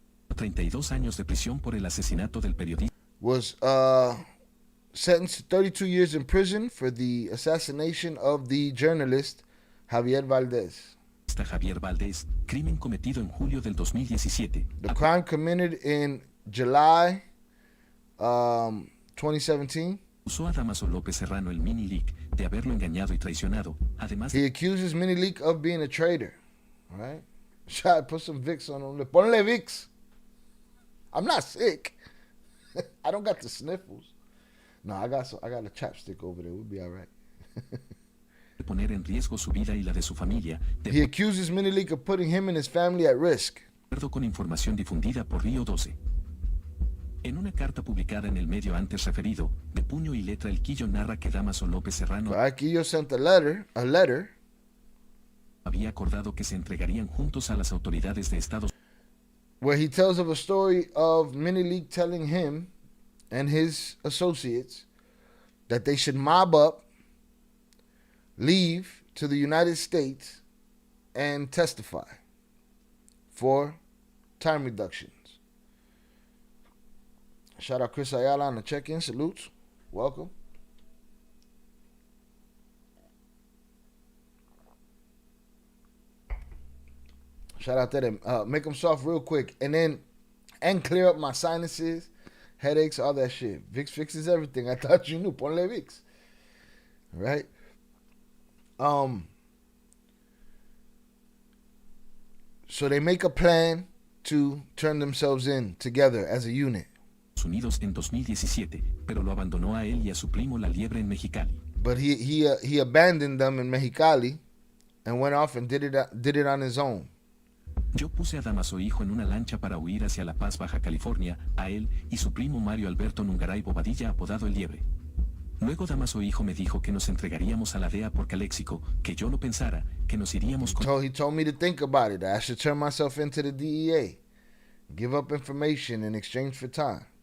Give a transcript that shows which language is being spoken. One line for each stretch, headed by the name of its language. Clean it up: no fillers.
Spanish: a 32 años de prisión por el asesinato del periodista.
English: Was sentenced to 32 years in prison for the assassination of the journalist Javier Valdez.
Spanish: Javier Valdez, crimen cometido en julio del 2017.
English: The crime committed in July 2017.
Spanish: Acusó a Damaso López Serrano, el Mini Leak, de haberlo engañado y traicionado. Además,
English: he accuses Mini Leak of being a traitor. All right, Shot, put some Vicks on him.
Spanish: Ponle Vicks.
English: I'm not sick. I don't got the sniffles. No, I got a chapstick over there. We'll be all right.
Spanish: de poner en riesgo su vida y la de su familia.
English: He accuses Mini Leak of putting him and his family at risk.
Spanish: De acuerdo con información difundida por Río 12. En una carta publicada en el medio antes referido, de puño y letra, El Quillo narra que Damaso López Serrano
English: Quillo sent a letter,
Spanish: había acordado que se entregarían juntos a las autoridades de Estados Unidos,
English: where he tells of a story of Mini Leak telling him and his associates that they should mob up, leave to the United States, and testify for time reductions. Shout out Chris Ayala on the check-in. Salutes. Welcome. Shout out to them. Make them soft real quick. And clear up my sinuses, headaches, all that shit. Vicks fixes everything. I thought you knew.
Spanish: Ponle Vicks.
English: Right? So they make a plan to turn themselves in together as a unit.
Spanish: Unidos en 2017, pero lo abandonó a él y a su primo La Liebre en Mexicali.
English: But he abandoned them in Mexicali and went off and did it on his own.
Spanish: Yo puse a Damaso Hijo en una lancha para huir hacia La Paz, Baja California, a él y su primo Mario Alberto Nungaray Bobadilla, apodado El Liebre. Luego Damaso Hijo me dijo que nos entregaríamos a la DEA por Caléxico, que yo lo pensara, que nos iríamos con...
English: He told me to think about it. I should turn myself into the DEA. Give up information in exchange for time.